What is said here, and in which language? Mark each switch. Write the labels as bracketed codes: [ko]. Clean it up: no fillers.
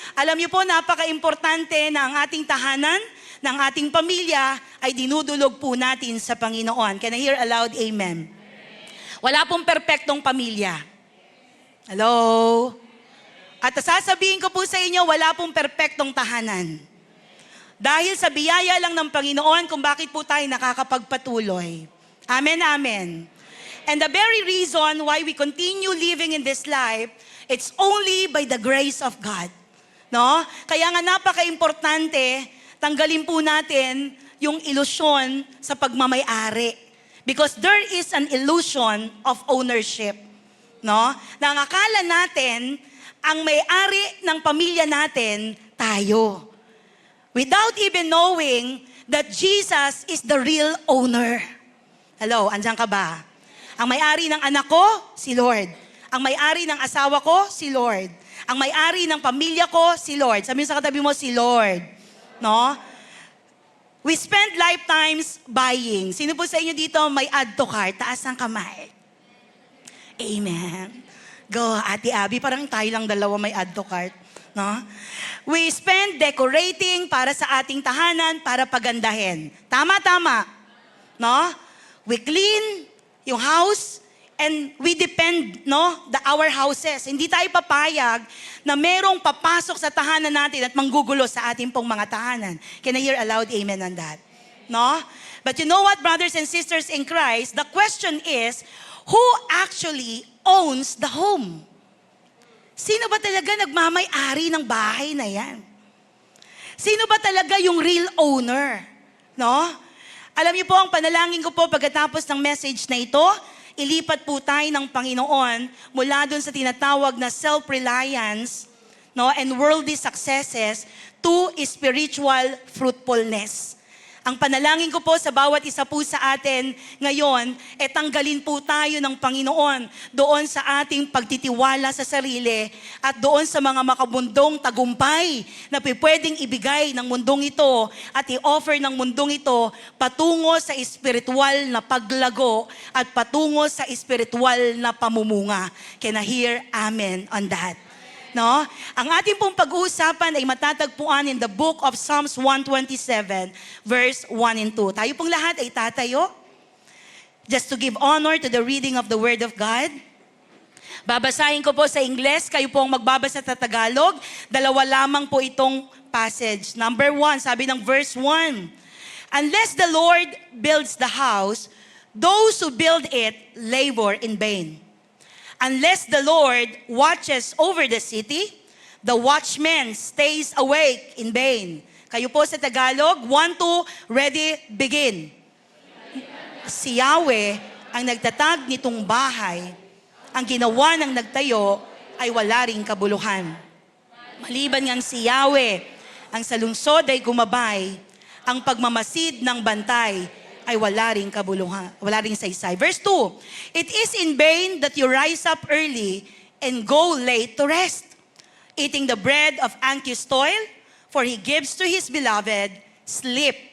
[tl] Alam niyo po, napaka-importante na ang ating tahanan, ng ating pamilya, ay dinudulog po natin sa Panginoon. [en] Can I hear a loud amen? [tl] Wala pong perpektong pamilya. Hello? At sasabihin ko po sa inyo, wala pong perpektong tahanan. Dahil sa biyaya lang ng Panginoon kung bakit po tayo nakakapagpatuloy. Amen, amen. [en] And the very reason why we continue living in this life, it's only by the grace of God. No? [tl] Kaya nga napaka-importante, tanggalin po natin yung ilusyon sa pagmamay-ari. [en] Because there is an illusion of ownership. No? [tl] Na ang akala natin, ang may-ari ng pamilya natin, tayo. [en] Without even knowing that Jesus is the real owner. [tl] Hello, andyan ka ba? Ang may-ari ng anak ko, si Lord. Ang may-ari ng asawa ko, si Lord. Ang may-ari ng pamilya ko, si Lord. Sabihin sa katabi mo, si Lord. No? [en] We spend lifetimes buying. [tl] Sino po sa inyo dito may add to cart? Taas ang kamay. Amen. Go, Ate Abby. Parang tayo lang dalawa may add to cart. No? [en] We spend decorating [tl] para sa ating tahanan, para pagandahin. Tama. No? [en] We clean yung house, and we depend, our houses. [tl] Hindi tayo papayag na merong papasok sa tahanan natin at manggugulo sa ating pong mga tahanan. [en] Can I hear a loud amen on that? No? But you know what, brothers and sisters in Christ, the question is, who actually owns the home? [tl] Sino ba talaga nagmamay-ari ng bahay na yan? Sino ba talaga yung real owner? No? Alam niyo po, ang panalangin ko po pagkatapos ng message na ito, ilipat po tayo ng Panginoon mula dun sa tinatawag na self-reliance, [en] and worldly successes to spiritual fruitfulness. [tl] Ang panalangin ko po sa bawat isa po sa atin ngayon, tanggalin po tayo ng Panginoon doon sa ating pagtitiwala sa sarili at doon sa mga makabundong tagumpay na pwedeng ibigay ng mundong ito at i-offer ng mundong ito patungo sa espiritual na paglago at patungo sa espiritual na pamumunga. [en] Can I hear amen on that? [tl] No? Ang ating pong pag-uusapan ay matatagpuan [en] in the book of Psalms 127, verse 1 and 2. [tl] Tayo pong lahat ay tatayo [en] just to give honor to the reading of the Word of God. [tl] Babasahin ko po sa Ingles, kayo po ang magbabasa sa Tagalog. Dalawa lamang po itong passage. [en] Number 1, [tl] sabi ng [en] verse 1, unless the Lord builds the house, those who build it labor in vain. Unless the Lord watches over the city, the watchman stays awake in vain. [tl] Kayo po sa Tagalog, 1, 2, ready, begin. Si Yahweh ang nagtatag nitong bahay. Ang ginawa ng nagtayo ay wala ring kabuluhan. Maliban ngang si Yahweh, ang sa lungsod ay gumabay, ang pagmamasid ng bantay ay wala ring kabuluhan, wala ring saysay. [en] Verse 2, it is in vain that you rise up early and go late to rest, eating the bread of anxious toil, for he gives to his beloved sleep.